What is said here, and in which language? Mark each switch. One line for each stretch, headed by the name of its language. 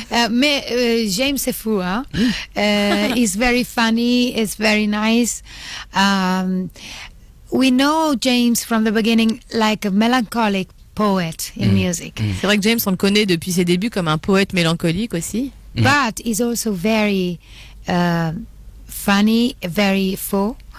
French: Mais James, c'est fou, hein.
English: He's very funny. It's very nice. We know James from the beginning like a melancholic poet in music.
French: C'est vrai que James, on le connaît depuis ses débuts comme un poète mélancolique aussi.
English: But he's also very funny, very faux.